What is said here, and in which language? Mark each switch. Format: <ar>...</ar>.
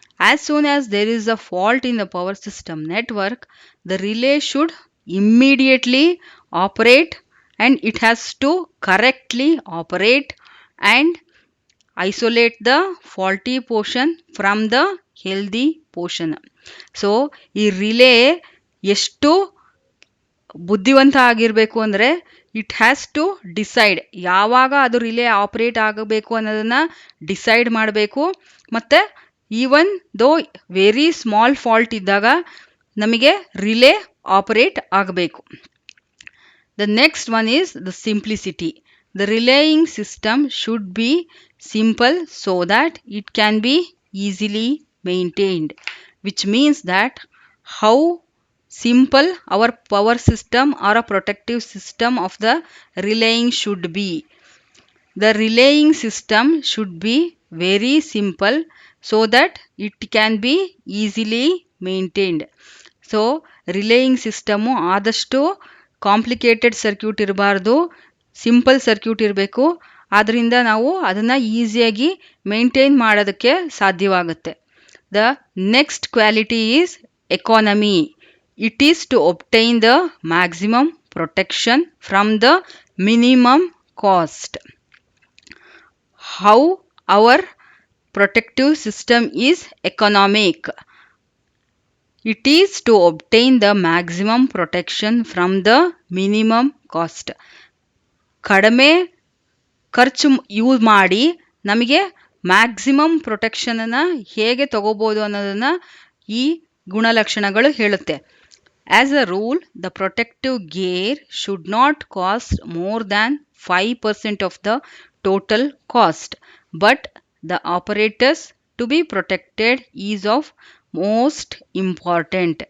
<en>As soon as there is a fault in the power system network, the relay should immediately operate and it has to correctly operate and isolate the faulty portion from the healthy portion.</en> <kn>So ಈ relay ಎಷ್ಟು ಬುದ್ಧಿವಂತ ಆಗಿರಬೇಕು ಅಂದರೆ,</kn> <en>it has to decide</en> <kn>ಯಾವಾಗ ಅದು relay operate ಆಗಬೇಕು ಅನ್ನೋದನ್ನು decide ಮಾಡಬೇಕು. ಮತ್ತು</kn> <en>even though very small fault</en> <kn>ಇದ್ದಾಗ ನಮಗೆ ರಿಲೇ ಆಪರೇಟ್ ಆಗಬೇಕು.</kn> <en>The next one is the simplicity. The relaying system should be simple so that it can be easily maintained, which means that how simple our power system or a protective system of the relaying should be. The relaying system should be very simple so that it can be easily maintained.</en> <kn>So ರಿಲೇಯಿಂಗ್ system ಆದಷ್ಟು complicated circuit ಇರಬಾರ್ದು, simple circuit ಇರಬೇಕು. ಆದ್ದರಿಂದ ನಾವು ಅದನ್ನು ಈಸಿಯಾಗಿ maintain ಮಾಡೋದಕ್ಕೆ ಸಾಧ್ಯವಾಗುತ್ತೆ.</kn> <en>The next quality is economy. It is to obtain the maximum protection from the minimum cost. How our protective system is economic. It is to obtain the maximum protection from the minimum cost.</en> <kn>ಕಡಿಮೆ ಖರ್ಚು use ಮಾಡಿ ನಮಗೆ maximum ಪ್ರೊಟೆಕ್ಷನನ್ನು ಹೇಗೆ ತಗೋಬೋದು ಅನ್ನೋದನ್ನು ಈ ಗುಣಲಕ್ಷಣಗಳು ಹೇಳುತ್ತೆ.</kn> <en>As a rule, the protective gear should not cost more than 5% of the total cost, but the operators to be protected is of most important.</en>